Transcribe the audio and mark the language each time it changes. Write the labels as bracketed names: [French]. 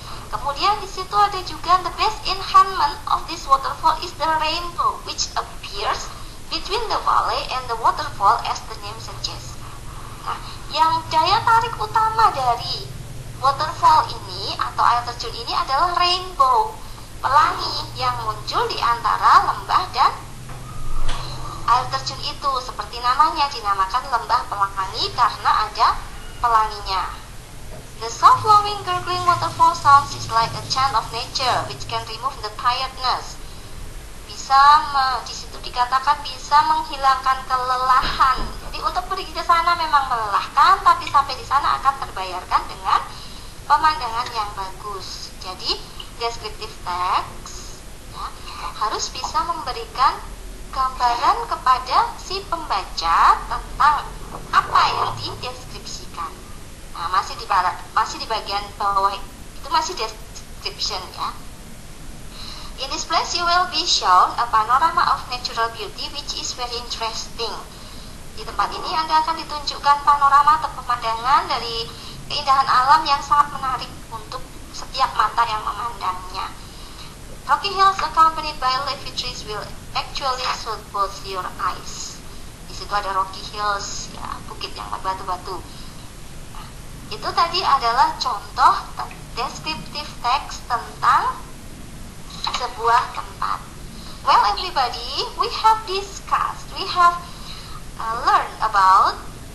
[Indonesian] Kemudian di situ ada juga [English] the best enhancement of this waterfall is the rainbow which appears between the valley and the waterfall as the name suggests. [Indonesian] Nah, yang daya tarik utama dari waterfall ini atau air terjun ini adalah rainbow, pelangi yang muncul di antara lembah dan air terjun itu. Seperti namanya, dinamakan lembah pelangi karena ada pelanginya. [English] The soft flowing gurgling waterfall sounds is like a chant of nature which can remove the tiredness. [Indonesian] Di situ dikatakan bisa menghilangkan kelelahan. Jadi untuk pergi ke sana memang melelahkan, tapi sampai di sana akan terbayarkan dengan pemandangan yang bagus. Jadi descriptive text ya, harus bisa memberikan gambaran kepada si pembaca tentang apa yang dideskripsikan. Nah, masih di bagian bawah itu masih description ya. [English] In this place you will be shown a panorama of natural beauty which is very interesting. [Indonesian] Di tempat ini Anda akan ditunjukkan panorama atau pemandangan dari keindahan alam yang sangat menarik untuk setiap mata yang memandangnya. [English] Rocky hills accompanied by leafy trees will actually soothe both your eyes. [Indonesian] Di situ ada Rocky Hills, ya, bukit yang berbatu-batu. Nah, itu tadi adalah contoh descriptive text tentang sebuah tempat. [English] Well, everybody, we have discussed, we have learned about.